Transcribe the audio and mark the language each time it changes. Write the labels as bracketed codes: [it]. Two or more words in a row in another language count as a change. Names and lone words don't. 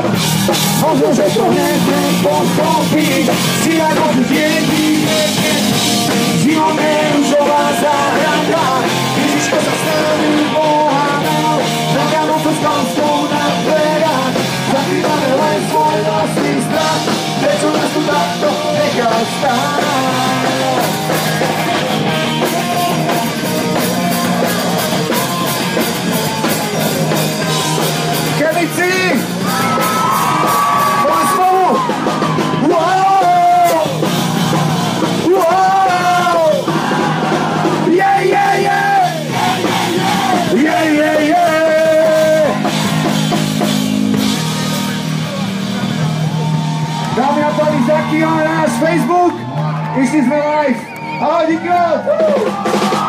[sk] Možno, že to niekde pochopíš, si aj môžeš niekde Živo neružová záhrada, Ježiško sa s nami pohádal, na Vianoce s konskou na dverách, zakrývame len svoj vlastný strach, prečo nás tu takto nechal stáť. Chemici! Poďme spolu! Wow! Wow! [en] Yeah, yeah, yeah! Yeah, yeah, yeah! [sk] Dámy a páni, zakývame náš Facebook, išli sme live. [cs] Ahoj, díky!